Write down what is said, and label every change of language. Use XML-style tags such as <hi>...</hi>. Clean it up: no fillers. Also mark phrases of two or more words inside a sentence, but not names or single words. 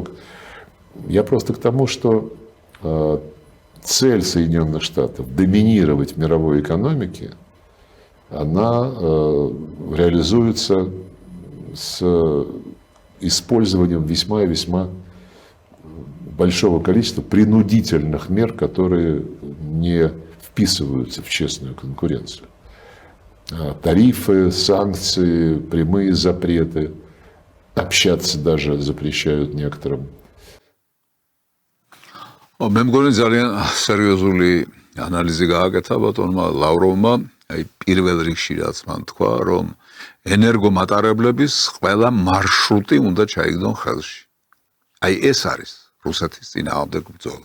<ru>Я просто к тому, что цель Соединенных Штатов доминировать в мировой экономике, она реализуется с использованием весьма и весьма большого количества принудительных мер, которые не вписываются в честную конкуренцию. Тарифы, санкции, прямые запреты, общаться даже запрещают некоторым.</ru> <ka>მე მგონი ძალიან სერიოზული ანალიზი გააკეთა ბატონმა ლავროვმა, აი პირველ რიგში რაც მან თქვა, რომ ენერგომატარებლების ყველა მარშრუტი უნდა ჩაიგდონ ხელში. აი ეს არის რუსეთის წინააღმდეგ ბრძოლა.</ka>